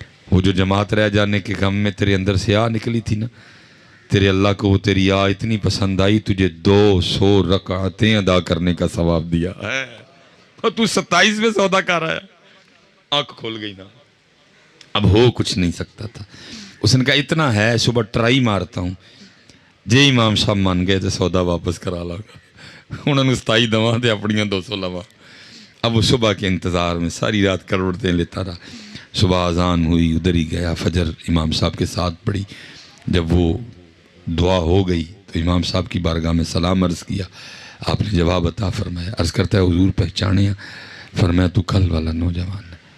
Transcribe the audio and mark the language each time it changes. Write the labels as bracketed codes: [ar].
[ur] وہ جو جماعت رہ جانے کے غم میں تیرے اندر سے آ نکلی تھی نا، تیرے اللہ کو وہ تیری آ اتنی پسند آئی، تجھے 200 رکعتیں ادا کرنے کا ثواب دیا ہے. اور تو 27 میں سودا کر آیا. آنکھ کھول گئی نا، اب ہو کچھ نہیں سکتا تھا. اس نے کہا اتنا ہے، صبح ٹرائی مارتا ہوں. [pa] جے [ur] امام صاحب مان گئے تو سودا واپس کرا لگا. [pa] انہوں نے 27 دواں دے اپنیاں 200 لواں. [ur] اب وہ صبح کے انتظار میں ساری رات کروڑتیں لیتا رہا. صبح اذان ہوئی، ادھر ہی گیا، فجر امام صاحب کے ساتھ پڑھی. جب وہ دعا ہو گئی تو امام صاحب کی بارگاہ میں سلام عرض کیا. آپ نے جواب عطا فرمایا. عرض کرتا ہے حضور پہچانے ہیں؟ فرمایا تو کل والا نوجوان ہے.